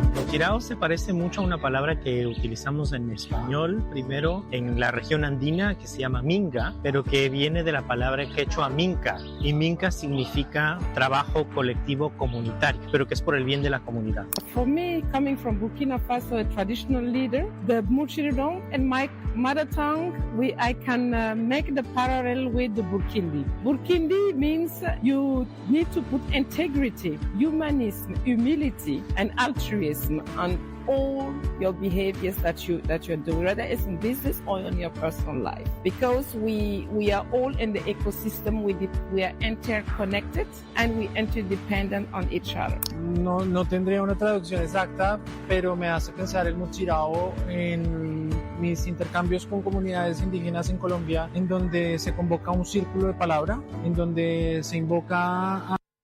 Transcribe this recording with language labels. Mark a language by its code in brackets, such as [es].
[es] Mutirão se parece mucho a una palabra que utilizamos en español, primero en la región andina, que se llama minga, pero que viene de la palabra quechua minca. Y minca significa trabajo colectivo comunitario, pero que es por el bien de la comunidad. [en] For me, coming from Burkina Faso, a traditional leader, the mutirão in my mother tongue, I can make the parallel with the Burkindi. Burkindi means you need to put integrity, humanism, humility, and altruism on all your behaviors that you're doing, whether it's in business or in your personal life. Because we are all in the ecosystem, we are interconnected and we interdependent on each other. [es] No tendría una traducción exacta, pero me hace pensar el mutirão en mis intercambios con comunidades indígenas en Colombia, en donde se convoca un círculo de palabra, en donde se invoca a...